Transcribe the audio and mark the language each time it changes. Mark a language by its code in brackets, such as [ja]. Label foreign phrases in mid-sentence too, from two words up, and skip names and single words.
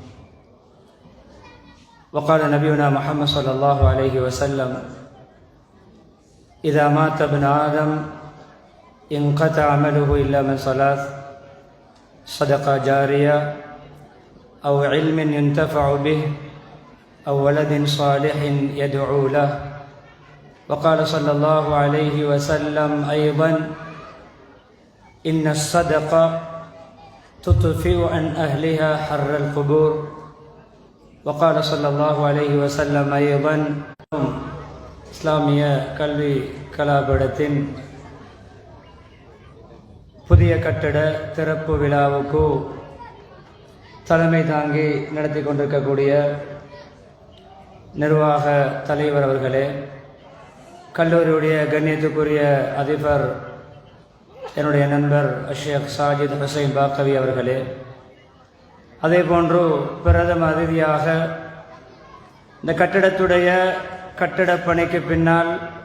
[ar] وقال نبينا محمد صلى الله عليه وسلم: إذا مات ابن آدم انقطع عمله إلا من ثلاث: صدقة جارية، أو علم ينتفع به، أو ولد صالح يدعو له. وقال صلى الله عليه وسلم أيضا: إن الصدقة تطفئ عن أهلها حر القبور. وقال صلى الله عليه وسلم أيضا: [ta] இஸ்லாமிய கல்வி கலாபீடத்தின் புதிய கட்டட திறப்பு விழாவுக்கு தலைமை தாங்கி நடத்தி கொண்டிருக்கக்கூடிய நிர்வாக தலைவர் அவர்களே, கல்லூரியுடைய கண்ணியத்துக்குரிய அதிபர் என்னுடைய நண்பர் ஷேக் சாஜித் ஹுசைன் பாக்கவி அவர்களே, அதே போன்று பிரதம அதிதியாக இந்த கட்டடத்துடைய கட்டடப் பணிக்கு பின்னால்